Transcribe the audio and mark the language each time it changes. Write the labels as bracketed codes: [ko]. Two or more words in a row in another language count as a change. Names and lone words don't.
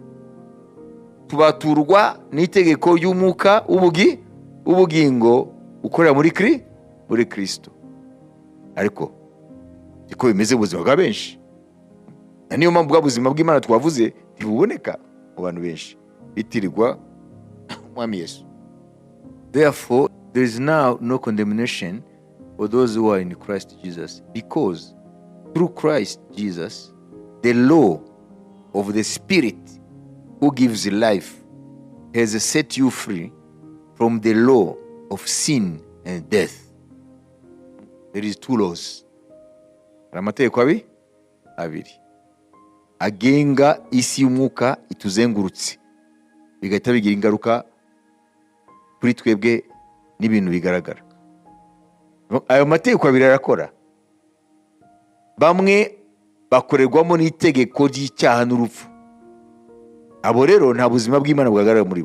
[rw] Tubaturwa n'itegeko ry'umwuka w'ubugingo ukorera muri Kristo. Ariko siko bimeze ubuzima bwa benshi. Niyo mpamvu bwa buzima bw'Imana twavuze ntibuboneka mu bantu benshi bitirirwa Mwami Yesu. [en] Therefore, there is now no condemnation for those who are in Christ Jesus, because through Christ Jesus, the law of the Spirit who gives life has set you free from the law of sin and death. There is two laws. [rw] Amategeko abiri agenga isi y'umwuka ituzengurutse, bigahita bigira ingaruka kuri twebwe n'ibintu bigaragara. Ayo mategeko abiri arakora. Bamwe bakorerwamo n'itegeko ry'icyaha n'urupfu, abo rero nta buzima bw'Imana bugaragara muri bo.